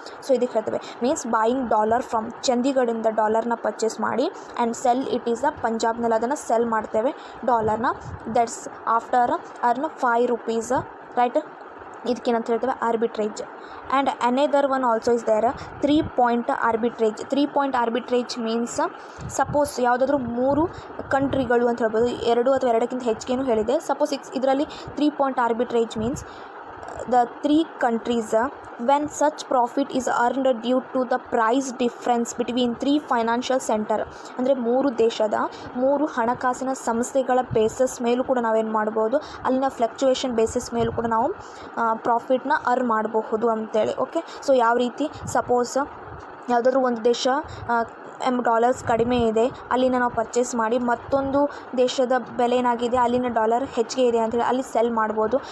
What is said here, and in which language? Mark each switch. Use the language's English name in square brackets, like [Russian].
[Kannada] So ಇದಕ್ಕೆ ಹೇಳ್ತೇವೆ, means buying dollar from ಚಂಡೀಗಢಿಂದ ಡಾಲರ್ನ ಪರ್ಚೇಸ್ ಮಾಡಿ and sell it is a ಪಂಜಾಬ್ನಲ್ಲಿ ಅದನ್ನು ಸೆಲ್ ಮಾಡ್ತೇವೆ ಡಾಲರ್ನ, ದಟ್ಸ್ ಆಫ್ಟರ್ ಅರ್ನ್ ₹5 ರೈಟ್. ಇದಕ್ಕೇನಂತ ಹೇಳ್ತೇವೆ, [English] Arbitrage. And another one also is there, 3 point arbitrage. [Kannada] 3 point arbitrage means suppose ಯಾವುದಾದ್ರೂ 3 ಕಂಟ್ರಿಗಳು ಅಂತ ಹೇಳ್ಬೋದು, 2 ಅಥವಾ 2ಕ್ಕಿಂತ ಹೆಚ್ಚಿಗೆನೂ ಹೇಳಿದೆ. [English] Suppose ಇದರಲ್ಲಿ 3 point arbitrage means the 3 countries when such profit is earned due to the price difference between 3 financial center. [Kannada] ಅಂದರೆ 3 ದೇಶದ 3 ಹಣಕಾಸಿನ ಸಂಸ್ಥೆಗಳ ಬೇಸಸ್ ಮೇಲೂ ಕೂಡ ನಾವೇನು ಮಾಡ್ಬೋದು, ಅಲ್ಲಿನ ಫ್ಲಕ್ಚುಯೇಷನ್ ಬೇಸಿಸ್ ಮೇಲೂ ಕೂಡ ನಾವು ಪ್ರಾಫಿಟ್ನ ಅರ್ನ್ ಮಾಡಬಹುದು ಅಂತೇಳಿ. ಸೊ ಯಾವ ರೀತಿ, ಸಪೋಸ್ ಯಾವುದಾದ್ರೂ ಒಂದು ದೇಶ ಡಾಲರ್ಸ್ ಕಡಿಮೆ ಇದೆ, ಅಲ್ಲಿನ ನಾವು ಪರ್ಚೇಸ್ ಮಾಡಿ ಮತ್ತೊಂದು ದೇಶದ ಬೆಲೆ ಏನಾಗಿದೆ, ಅಲ್ಲಿನ ಡಾಲರ್ ಹೆಚ್ಚಿಗೆ ಇದೆ ಅಂತೇಳಿ ಅಲ್ಲಿ ಸೆಲ್ ಮಾಡ್ಬೋದು.